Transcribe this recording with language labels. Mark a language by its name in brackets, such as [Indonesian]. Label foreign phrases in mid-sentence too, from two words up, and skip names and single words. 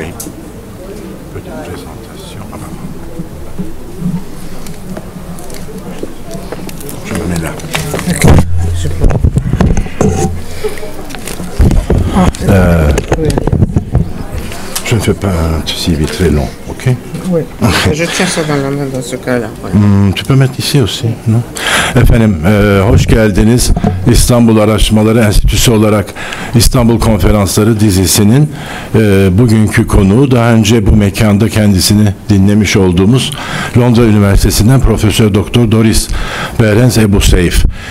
[French] Petite présentation. Je me mets là. Je ne fais pas un CV très long, ok? Oui. Je tiens ça dans la main dans ce cas-là. Tu peux mettre ici aussi, non? [Turkish] Efendim, hoş geldiniz. İstanbul Araştırmaları Enstitüsü olarak İstanbul Konferansları dizisinin bugünkü konuğu, daha önce bu mekanda kendisini dinlemiş olduğumuz Londra Üniversitesi'nden Profesör Doktor Doris Behrens-Abouseif.